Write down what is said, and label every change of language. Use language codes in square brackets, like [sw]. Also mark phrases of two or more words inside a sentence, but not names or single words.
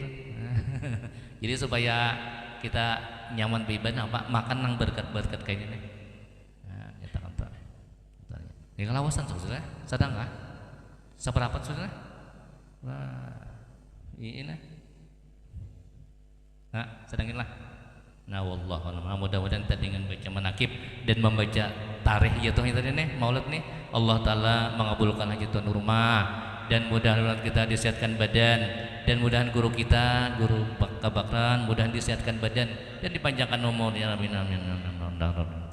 [bjn] Jadi supaya kita nyaman beribadah apa makan nang berkat kayak ini. Nah, nyatakan tuh. Ini kalawasan saudara, sadang kah? Seperapat saudara? Wah, ini. Nah, sedanginlah. Nah, [ar] wallahu a'lam. [id] Mudah-mudahan kita dengan baca manakib dan membaca tarikh ya tadi nih maulid nih, Allah taala mengabulkan hajatun rumah dan mudah-mudahan kita disehatkan badan dan mudahan guru kita, guru kebakaran mudahan disehatkan badan dan dipanjangkan umur [ar] ya amin amin.